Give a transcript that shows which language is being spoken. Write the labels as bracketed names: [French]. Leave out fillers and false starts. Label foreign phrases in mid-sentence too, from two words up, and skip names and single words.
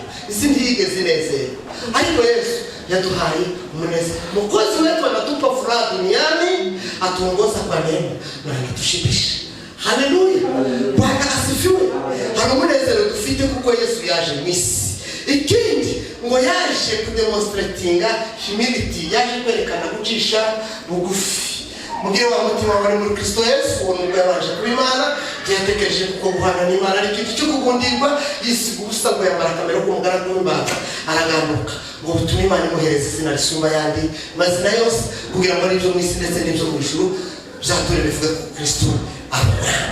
[Rundi] Isi ntiyigeze inezero, ariko Yesu yaduhaye umunezero. [Swahili] Mwokozi wetu anatupa furaha duniani, atuongoza kwa neema na anatushibisha. Haleluya, Bwana asifiwe. [Rundi] Hari umunezero dufite kuko Yesu yaje mu isi. Ikindi ngo yaje kudemonstratinga humility, yaje kwerekana gucisha bugufi. Mugire wa mutima wari muri Kristo Yesu, uwo nubwo yabanje kuba Imana, yatekereje kuko guhana n'Imana ari ikintu cyo kugundirwa, yisiga ubusa ngo yambara kamera k'umugaragu w'Imana, aragambuka ngo butume Imana imuhereza izina risumba ayandi mazina yose, kugira ngo n'ibyo mu isi ndetse n'ibyo mu ijuru byature bivuga ko Kristo abona.